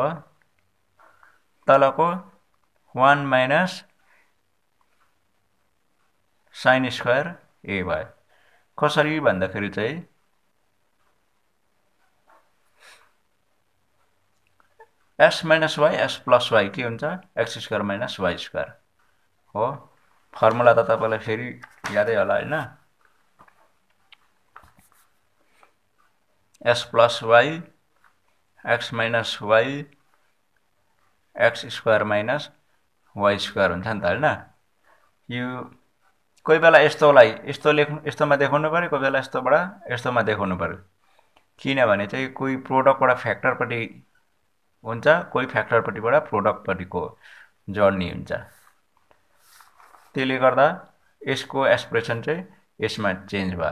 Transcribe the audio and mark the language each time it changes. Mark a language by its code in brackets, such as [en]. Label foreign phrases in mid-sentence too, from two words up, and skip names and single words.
[ne] तलको 1 [en] minus sine square A [ne] भयो। कसरी भन्दाखेरि चाहिँ [en] S minus Y S plus Y [ne] के हुन्छ [en] X square minus Y square हो। [ne] फर्मुला त तपाईलाई फेरि यादै होला हैन, [en] S plus Y X minus Y X square minus Y square [ne] हुन्छ नि त हैन। यो कोही बेला यस्तोलाई यस्तोमा देखाउनु पर्यो, कोही बेला यस्तोबाट यस्तोमा देखाउनु पर्यो, किनभने चाहिँ कोही प्रोडक्टबाट फ्याक्टरपट्टि हुन्छ, कोही फ्याक्टरपट्टिबाट प्रोडक्टपट्टिको जर्नी हुन्छ। त्यसले गर्दा यसको एक्सप्रेसन चाहिँ यसमा चेन्ज भयो।